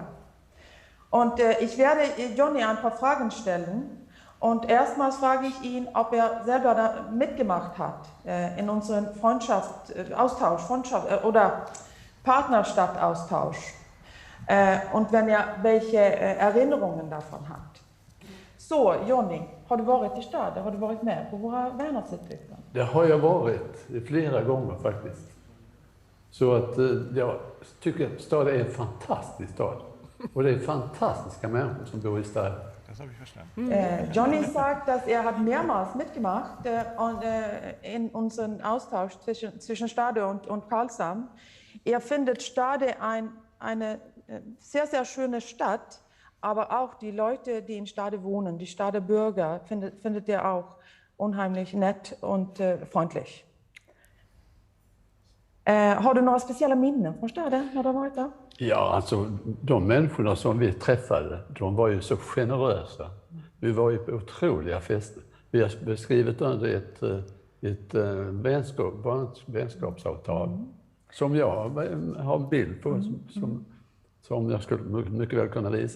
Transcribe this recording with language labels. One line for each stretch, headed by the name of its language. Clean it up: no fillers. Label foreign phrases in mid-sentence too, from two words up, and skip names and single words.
German: Und ich werde Johnny ein paar Fragen stellen und erstmals frage ich ihn, ob er selber da mitgemacht hat in unserem oder Partnerstadt-Austausch. Und wenn er welche Erinnerungen davon hat.
Swedish: Så, Johnny, har du varit i Stade? Har du varit med på våra värnartsutbyten? Det har jag varit flera gånger faktiskt. Så att jag tycker att Stade är en fantastisk stad. Och det är fantastiska människor som bor i Stade.
German: Das habe ich verstanden. Johnny sagt, dass er hat mehrmals mitgemacht in unserem Austausch zwischen Stade und Karlshamn. Er findet Stade eine sehr, sehr schöne Stadt, aber auch die Leute, die in Stade wohnen, die Stade Bürger, findet er auch unheimlich nett und freundlich.
Swedish: Har du några speciella minnen från Stade när du har varit där? Ja, alltså de människorna som vi träffade, de var ju så generösa. Vi var ju på otroliga fester. Vi har skrivit under ett vänskapsavtal som jag har en bild på som jag skulle mycket väl kunna visa.